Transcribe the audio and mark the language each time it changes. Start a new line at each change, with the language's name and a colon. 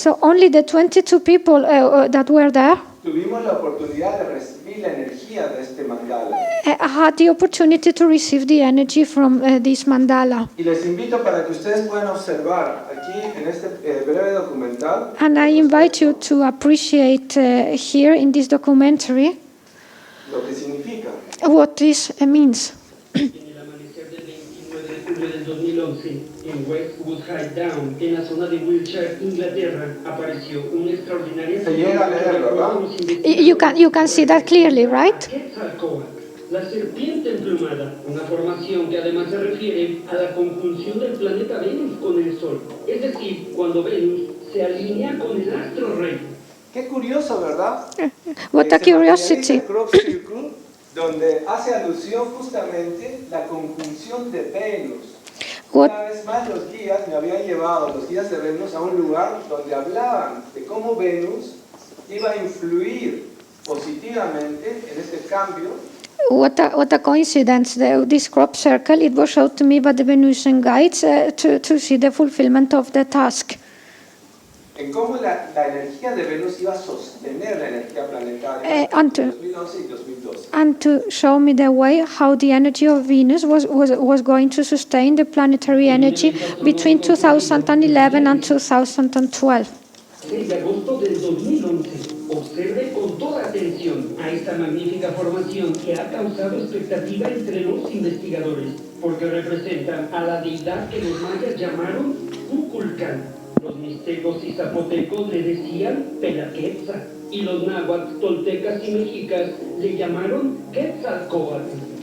English: So only the 22 people that were there
Spanish: tuvimos la oportunidad de recibir la energía de este mandala.
English: had the opportunity to receive the energy from this mandala.
Spanish: Y les invito para que ustedes puedan observar aquí en este breve documental
English: And I invite you to appreciate here in this documentary
Spanish: lo que significa.
English: what this means.
Spanish: En el amanecer del 29 de julio del 2011, en Westwood High Down, en la zona de Wiltshire, Inglaterra, apareció un extraordinario... Se llega a leer, ¿verdad?
English: You can see that clearly, right?
Spanish: Quetzalcóatl, la serpiente emplumada, una formación que además se refiere a la conjunción del planeta Venus con el Sol, es decir, cuando Venus se alinea con el astro rey. Qué curioso, ¿verdad?
English: What a
Spanish: Se materializa
English: curiosity.
Spanish: el crop circle, donde hace alusión justamente la conjunción de Venus.
English: What,
Spanish: Una vez más los guías me habían llevado, los guías de Venus, a un lugar donde hablaban de cómo Venus iba a influir positivamente en este cambio.
English: what a coincidence. This crop circle, it was showed to me by the Venusian guides to see the fulfillment of the task.
Spanish: En cómo la energía de Venus iba a sostener la energía planetaria en Anto. 2011 y 2012.
English: And to show me the way how the energy of Venus was going to sustain the planetary energy between 2011 and 2012.
Spanish: 6 de agosto del 2011. Observe con toda atención a esta magnífica formación que ha causado expectativa entre los investigadores, porque representa a la deidad que los mayas llamaron Kukulcán. Los mixtecos y zapotecos le decían Pelaquetza, y los náhuatl, toltecas y mexicas le llamaron Quetzalcóatl.